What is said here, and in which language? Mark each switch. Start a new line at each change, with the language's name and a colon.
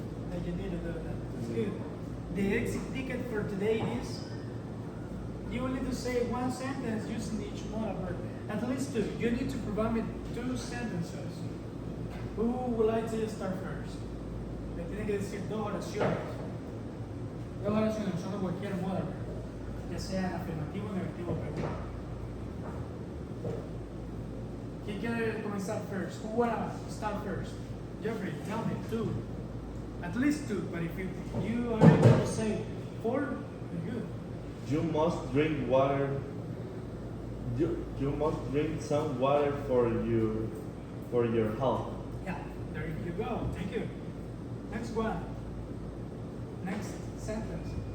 English: That you need to do. That's good. The exit ticket for today is you will need to say one sentence using each modal verb. At least two. You need to provide me 2 sentences. Who would like to start first?
Spanish: Me tiene que decir 2 oraciones. 2 oraciones usando cualquier modal verb, ya sea afirmativo, negativo o negativo. ¿Quién quiere comenzar first?
English: Who wanna start first? Jeffrey, tell me 2. At least 2, but if you are able to say 4, then good. You must drink water. You must drink some water for your health. Yeah, there you go. Thank you. Next one. Next sentence.